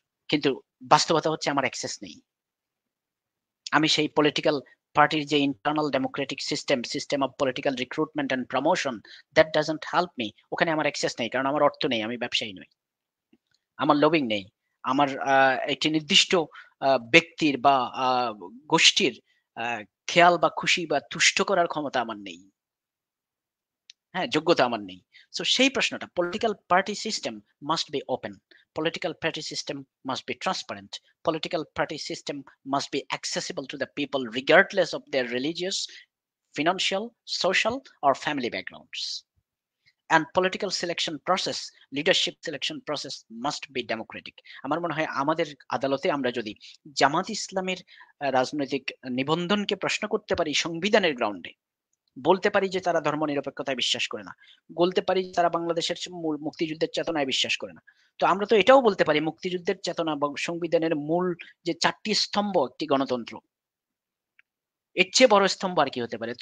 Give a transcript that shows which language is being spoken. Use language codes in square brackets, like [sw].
[bn] কিন্তু বাস্তবতা হচ্ছে আমার অ্যাক্সেস নেই। আমি সেই পলিটিক্যাল পার্টির যে [en] internal democratic system of political recruitment and promotion, that doesn't help me, [bn] ওখানে আমার অ্যাক্সেস নেই, কারণ আমার অর্থ নেই, আমি ব্যবসায়ী নই, আমার লবিং নেই, আমার একটি নির্দিষ্ট ব্যক্তির বা গোষ্ঠীর খেয়াল বা খুশি বা তুষ্ট করার ক্ষমতা আমার নেই, হ্যাঁ, যোগ্যতা আমার নেই। [en] so [bn] সেই প্রশ্নটা, [en] Political party system must be open, political party system must be transparent, political party system must be accessible to the people regardless of their religious, financial, social or family backgrounds. And political selection process, leadership selection process must be democratic. [bn] আমার মনে হয় আমাদের আদালতে আমরা যদি জামাত ইসলামের রাজনৈতিক নিবন্ধনকে প্রশ্ন করতে পারি সংবিধানের গ্রাউন্ডে, বলতে পারি যে তারা ধর্মনিরপেক্ষতায় বিশ্বাস করে না, বলতে পারি তারা বাংলাদেশের মুক্তিযুদ্ধের চেতনায় বিশ্বাস করে না, তো আমরা তো এটাও বলতে পারি মুক্তিযুদ্ধের চেতনা বা সংবিধানের মূল যে 4টি স্তম্ভ একটি গণতন্ত্র, এর চেয়ে বড় স্তম্ভ আর কি হতে পারে?